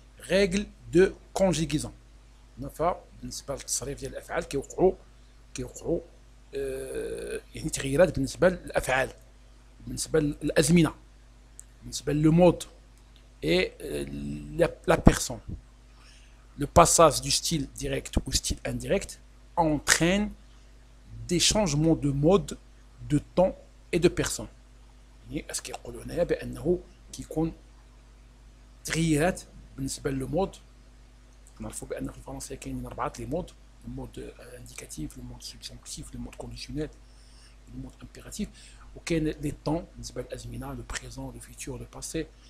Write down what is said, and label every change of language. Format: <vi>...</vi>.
<ar>ريغل دو كونجيغيزون. بالنسبه للتصريف ديال الافعال كيوقعوا يعني تغييرات بالنسبه للافعال، بالنسبه للازمنه، بالنسبه لو مود اي لا بيرسون.</ar> <fr>Le passage du style direct au style indirect entraîne des changements de mode, de temps et de personne.</fr> <ar>يعني اش كيقولوا هنايا بانه كيكون تغييرات بالنسبه للمود. نعرفوا بان في الفرنسيه كاينين 4 لي مود: المود انديكاتيف، المود سبجونكتيف، المود كونديسيونيل، المود امبيراتيف. وكاين لي طون بالنسبه للازمنه، لو بريزون، لو فيتور، لو باسي.</ar>